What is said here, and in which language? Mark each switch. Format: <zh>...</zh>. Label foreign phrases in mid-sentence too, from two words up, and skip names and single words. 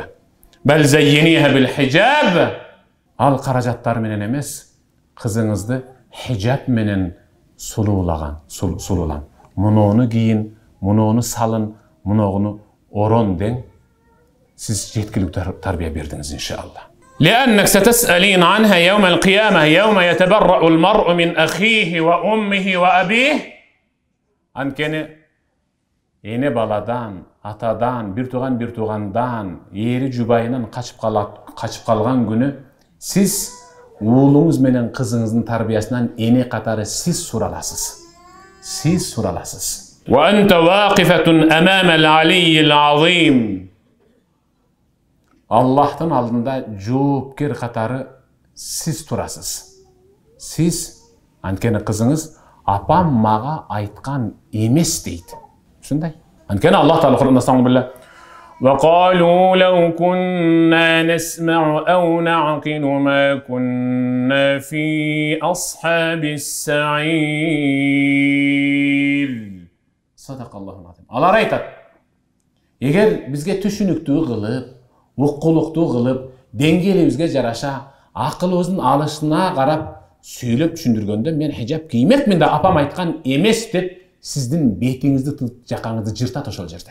<ar>بل زينيها بالحجاب.</ar> <ky>Ал каражаттар менен эмес, кызыңызды хижаб менен сулуулан. Мунону кийин, мунону салын, мунону орон дең. Siz жеткиликтүү тарбия бердиңиз иншалла.</ky> <ar>لأنك ستسألين عنها يوم القيامة يوم يتبرأ المرء من أخيه وأمه وأبيه.</ar> <ky>Анткени эне баладан, атадан, бир тугандан, ери жубайынан качып калган күнү сиз уулуңуз менен кызыңыздын тарбиясынан эне катары сиз сураласыз.</ky> <ar>وأنت واقفة أمام العلي العظيم.</ar> <ky>Аллахтын алдында жоопкер катары сиз турасыз. Сиз, анткени кызыңыз апам мага айткан эмес дейт. Ушундай. Анткени Аллах Таала Кур'анда саңбылла</ky> <ar>وقالوا لو كنا نسمع أو نعقل ما كنا في أصحاب السعير. صدق الله العظيم.</ar> <ky>Алар айтат. Эгер бизге түшүнүктүү кылып, уккулуктуу кылып, деңгээлибизге жараша, акылыбыздын алышына карап сүйлөп түшүндүргөндө мен хижаб киймекмин да апам айткан эмес деп сиздин бетиңизди, жакаңызды жыртат ошол жерде.</ky>